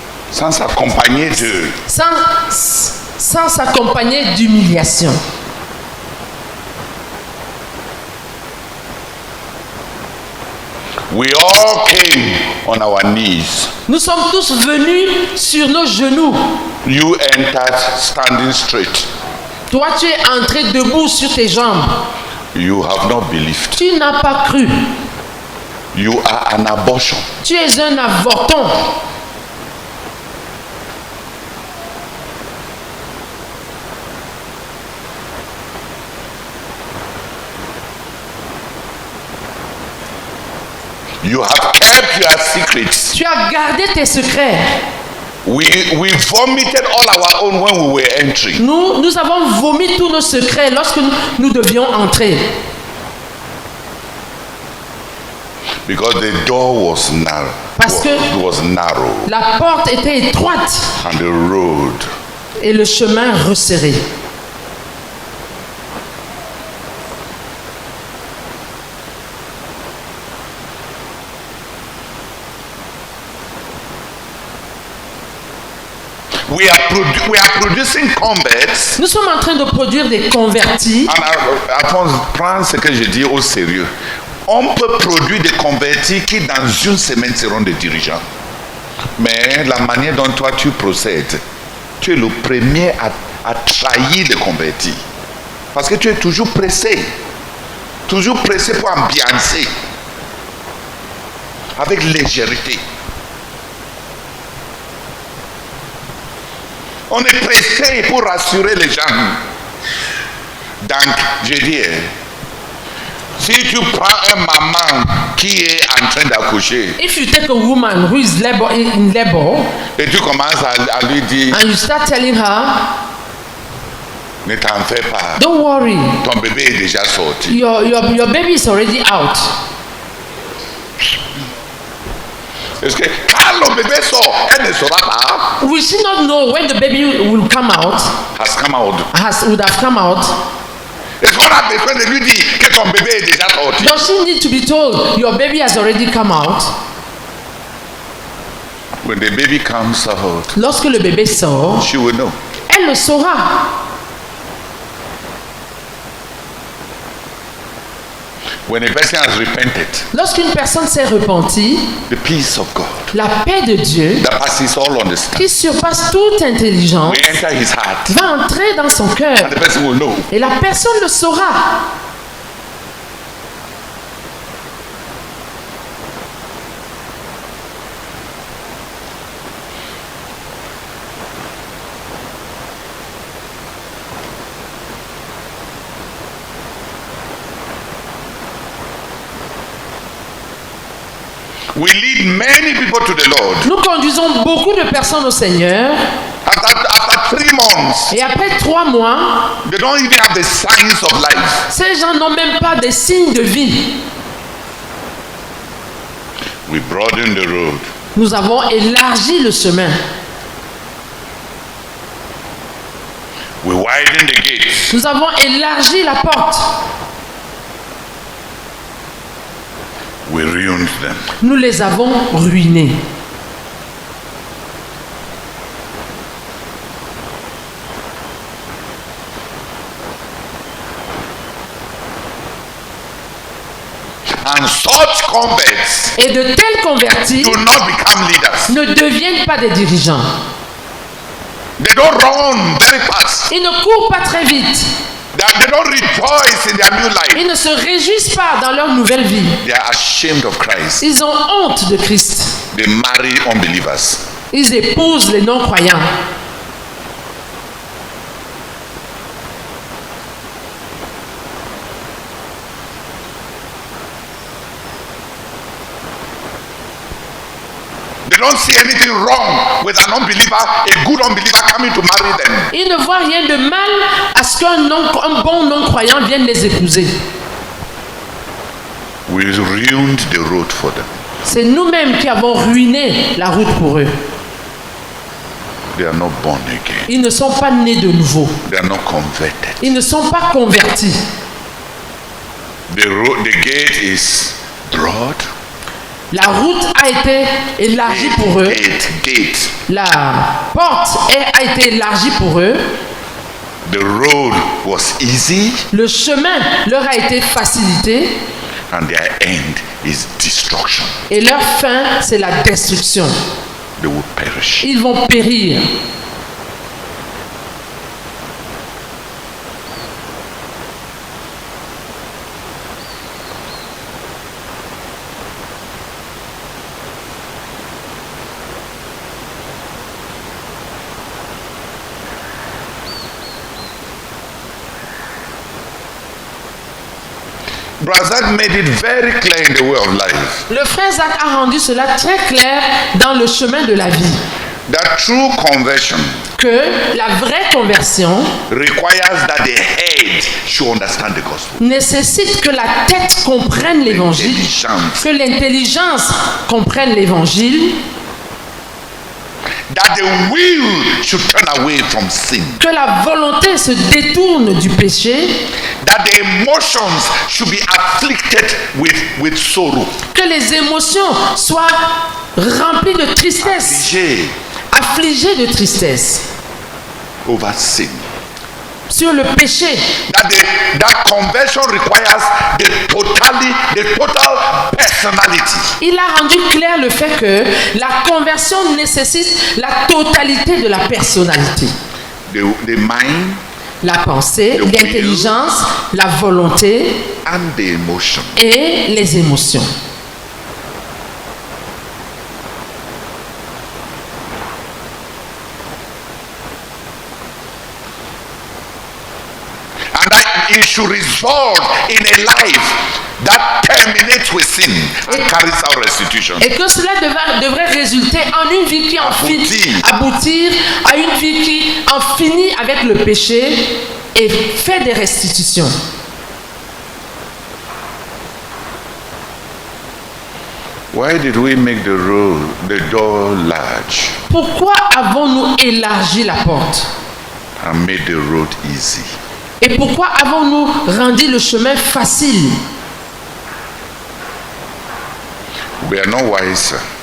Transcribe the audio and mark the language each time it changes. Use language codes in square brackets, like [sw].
[fr] Sans s'accompagner de. sans s'accompagner d'humiliation. [en] We all came on our knees. [fr] Nous sommes tous venus sur nos genoux. [en] You entered standing straight. [fr] Toi, tu es entré debout sur tes jambes. [en] You have not believed. [fr] Tu n'as pas cru. [en] You are an abortion. [fr] Tu es un avorton. [en] You have kept your secrets. [fr] Tu as gardé tes secrets. [en] We vomited all our own when we were entering. [fr] Nous avons vomi tous nos secrets lorsque nous devions entrer. [en] Because the door was narrow. [fr] Parce que [en] was narrow [fr] la porte était étroite [en] and the road. [fr] et le chemin resserré. [en] We are producing converts. [fr] Nous sommes en train de produire des convertis. Prends ce que je dis au sérieux. On peut produire des convertis qui dans une semaine seront des dirigeants. Mais la manière dont toi tu procèdes, tu es le premier à trahir les convertis. Parce que tu es toujours pressé pour ambiancer avec légèreté. On est pressé pour rassurer les gens. Donc, je dis, si tu prends un maman qui est en train d'accoucher [en] If you take a woman who is in labor [fr] et tu commences à lui dire, [en] and you start telling her, [fr] ne t'en fais pas, [en] don't worry, [fr] ton bébé est déjà sorti. [en] your baby is already out. [fr] Parce que quand le bébé sort, elle ne saura pas. [en] Will she not know when the baby will come out? Would have come out? [fr] Est-ce qu'on a besoin de lui dire que ton bébé est déjà sorti? [en] Does she need to be told your baby has already come out? When the baby comes out, [fr] Lorsque le bébé sort, [en] she will know. [fr] elle le saura. [en] When a person has repented, [fr] Lorsqu'une personne s'est repentie, [en] the peace of God [fr] la paix de Dieu, [en] that passes all understanding [fr] qui surpasse toute intelligence, [en] will enter his heart, [fr] va entrer dans son cœur [en] and the person will know. [fr] et la personne le saura. [en] We lead many people to the Lord. [fr] Nous conduisons beaucoup de personnes au Seigneur [en] After 3 months, [fr] et après 3 mois, [en] they don't even have the signs of life. [fr] ces gens n'ont même pas des signes de vie. [en] We broaden the road. [fr] Nous avons élargi le chemin. [en] We widen the gates. [fr] Nous avons élargi la porte. [en] We ruined them. [fr] Nous les avons ruinés. [en] And such converts [fr] Et de tels convertis [en] do not become leaders. [fr] ne deviennent pas des dirigeants. [en] They don't run very fast. [fr] Ils ne courent pas très vite. [en] They don't rejoice in their new life. [fr] Ils ne se réjouissent pas dans leur nouvelle vie. [en] They are ashamed of Christ. [fr] Ils ont honte de Christ. [en] They marry unbelievers. [fr] Ils épousent les non-croyants. [en] They don't see anything wrong with an unbeliever, a good unbeliever coming to marry them. [fr] Ils ne voient rien de mal à ce qu'un bon non-croyant vienne les épouser. [en] We ruined the road for them. [fr] C'est nous-mêmes qui avons ruiné la route pour eux. [en] They are not born again. [fr] Ils ne sont pas nés de nouveau. [en] They are not converted. [fr] Ils ne sont pas convertis. [en] The gate is broad. [fr] La route a été élargie pour eux. [en] Gate. [fr] La porte a été élargie pour eux. [en] The road was easy. [fr] Le chemin leur a été facilité. [en] And their end is destruction. [fr] Et leur fin, c'est la destruction. [en] They will perish. [fr] Ils vont périr. [en] Brother Zach made it very clear in the way of life. [fr] Le frère Zach a rendu cela très clair dans le chemin de la vie. [en] That true conversion [fr] Que la vraie conversion [en] requires that the head should understand the gospel. [fr] nécessite que la tête comprenne l'évangile, que l'intelligence comprenne l'évangile, [en] That the will should turn away from sin. [fr] que la volonté se détourne du péché, [en] That the emotions should be afflicted with sorrow. [fr] que les émotions soient remplies de tristesse, affligées de tristesse [en] Over sin. [fr] sur le péché. [en] That conversion requires the total personality. [fr] Il a rendu clair le fait que la conversion nécessite la totalité de la personnalité. [en] The mind [fr] La pensée, [en] The will. [fr] l'intelligence, la volonté [en] and the emotion. [fr] et les émotions. [en] it should result in a life that terminates with sin and carries out restitution. [fr] Et que cela devrait résulter en une vie qui en aboutir à une vie qui en finit avec le péché et fait des restitutions. [en] Why did we make the door large [fr] Pourquoi avons-nous élargi la porte? [en] and made the road easy? [fr] Et pourquoi avons-nous rendu le chemin facile? [en] We are not wiser.